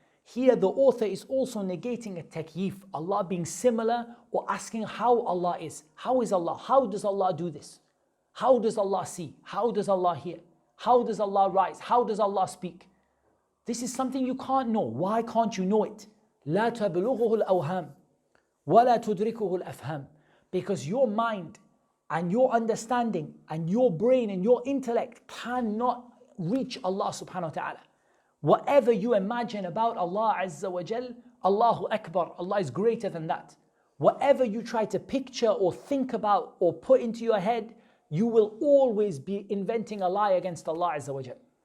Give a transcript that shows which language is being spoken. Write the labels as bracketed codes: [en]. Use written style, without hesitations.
[en] Here the author is also negating at-takyif, Allah being similar, or asking how Allah is. How is Allah? How does Allah do this? How does Allah see? How does Allah hear? How does Allah rise? How does Allah speak? This is something you can't know. Why can't you know it? [ar] لا تبلغه الأوهام ولا تدركه الأفهام. [en] Because your mind and your understanding and your brain and your intellect cannot reach Allah subhanahu wa ta'ala. Whatever you imagine about Allah Azza wa Jal, Allahu Akbar, Allah is greater than that. Whatever you try to picture or think about or put into your head, you will always be inventing a lie against Allah Azza wa Jal.